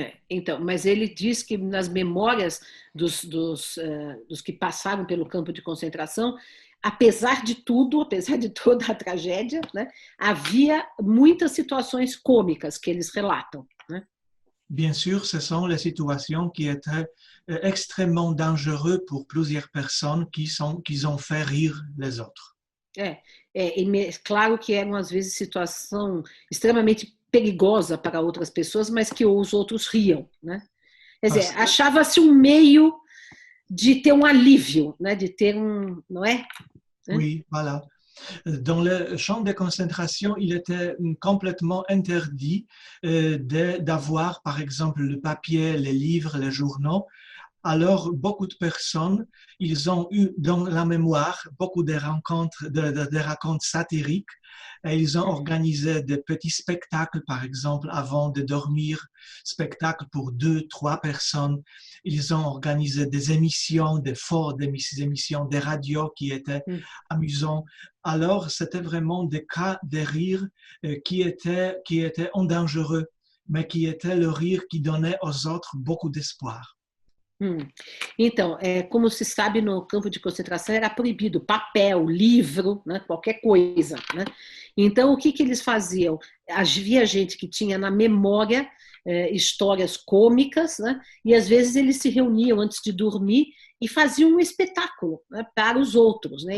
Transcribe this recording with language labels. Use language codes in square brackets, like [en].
[pt] Então, mas ele diz que nas memórias dos que passaram pelo campo de concentração, apesar de tudo, apesar de toda a tragédia, né, havia muitas situações cômicas que eles relatam, né? [fr] Bien sûr, ce sont les situations qui étaient extrêmement dangereuses pour plusieurs personnes qui ont fait rire les autres. [pt] Claro que eram às vezes situação extremamente perigosa para outras pessoas, mas que os outros riam, né? Quer dizer, achava-se um meio de ter um alívio, né? De ter não é? [fr] Oui, voilà. Dans le champ de concentration, il était complètement interdit d'avoir, par exemple, le papier, les livres, les journaux. Alors, beaucoup de personnes, ils ont eu dans la mémoire beaucoup de rencontres, de racontes satiriques. Et ils ont organisé des petits spectacles, par exemple, avant de dormir, spectacles pour 2, 3 personnes. Ils ont organisé des émissions, des émissions de radio qui étaient amusantes. Alors, c'était vraiment des cas de rire qui étaient dangereux, mais qui étaient le rire qui donnait aux autres beaucoup d'espoir. [pt] Então, como se sabe, no campo de concentração era proibido papel, livro, né, qualquer coisa, né? Então, o que eles faziam? Havia gente que tinha na memória histórias cômicas, né? E às vezes eles se reuniam antes de dormir e faziam um espetáculo, né, para os outros, né?